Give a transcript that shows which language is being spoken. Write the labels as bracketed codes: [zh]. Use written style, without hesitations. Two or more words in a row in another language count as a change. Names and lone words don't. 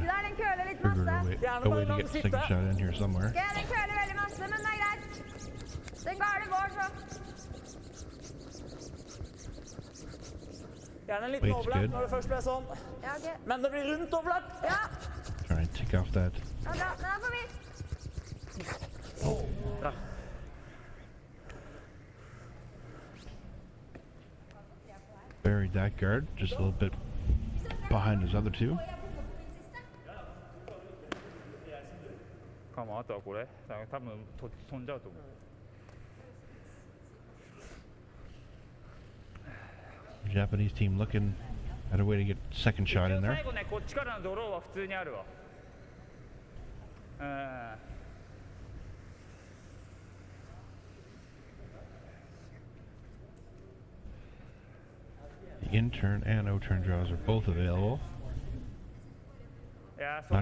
[no] uti der. Den køler litt [en] figured [no] masse. [en] a way, Yeah, a way to nobody get the knows second it. shot in here somewhere. [no] Ja, den køler veldig masse, men det er greit. Den garden går, så. Gjerne en liten [en] Weight's [no] overlapp [en] good. [no] når det først ble sånn. Ja, ok. Men det blir rundt overlapp. Ja, [en] Try and tick off that. [no] ja bra. Den er forbi. [en] Buried that guard just a little bit behind his other two. [ja] かもあとゃうこれ多分飛んじゃうと思う [en] Japanese team looking at a way to get second shot in there. [ja] 最後ねこっちからのドローは普通にあるわ [en] The intern and O-turn draws are both available. [ja] いやそれ